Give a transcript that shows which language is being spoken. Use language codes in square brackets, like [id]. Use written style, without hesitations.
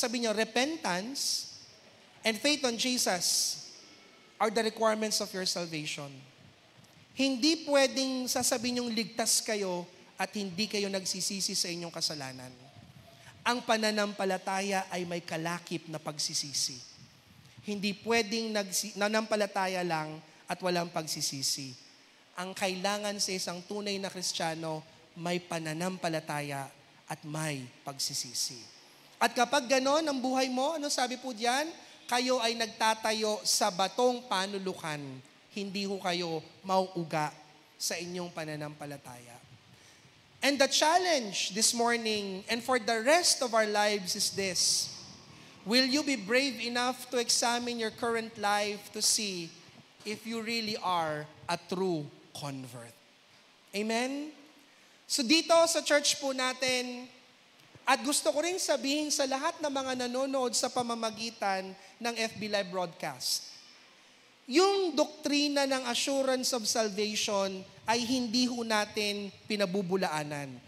[tl] Sabi nyo, [en] repentance and faith on Jesus are the requirements of your salvation. [tl] Hindi pwedeng sasabihin yung ligtas kayo at hindi kayo nagsisisi sa inyong kasalanan. Ang pananampalataya ay may kalakip na pagsisisi. Hindi pwedeng nanampalataya lang at walang pagsisisi. Ang kailangan sa isang tunay na Kristiyano, may pananampalataya at may pagsisisi. At kapag ganon ang buhay mo, ano sabi po diyan? Kayo ay nagtatayo sa batong panulukan. Hindi ho kayo mauuga sa inyong pananampalataya. [en] And the challenge this morning and for the rest of our lives is this. Will you be brave enough to examine your current life to see if you really are a true convert? Amen? [tl] So dito sa church po natin, at gusto ko rin sabihin sa lahat ng mga nanonood sa pamamagitan ng FB Live broadcast, yung doktrina ng assurance of salvation ay hindi ho natin pinabubulaanan.